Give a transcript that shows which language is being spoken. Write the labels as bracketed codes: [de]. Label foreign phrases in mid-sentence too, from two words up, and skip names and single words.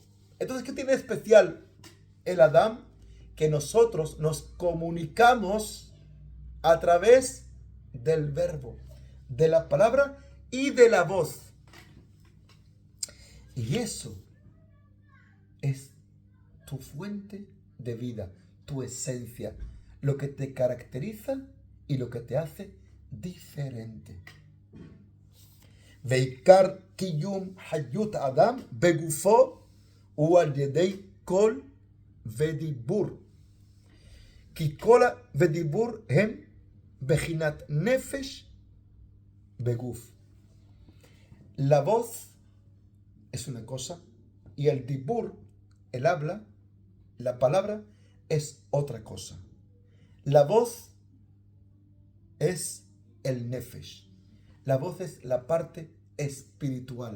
[es] Entonces, ¿qué tiene de especial el Adán? Que nosotros nos comunicamos a través del verbo, de la palabra y de la voz. Y eso es tu fuente de vida, tu esencia, lo que te caracteriza y lo que te hace diferente. [he] ועיקר קיום חיות אדם בגופו על ידי קול ודיבור. כי כל ודיבור הם בחינת נפש בגוף. [es] La voz es una cosa y el dibur, el habla, la palabra, es otra cosa. La voz es el nefesh. La voz es la parte espiritual.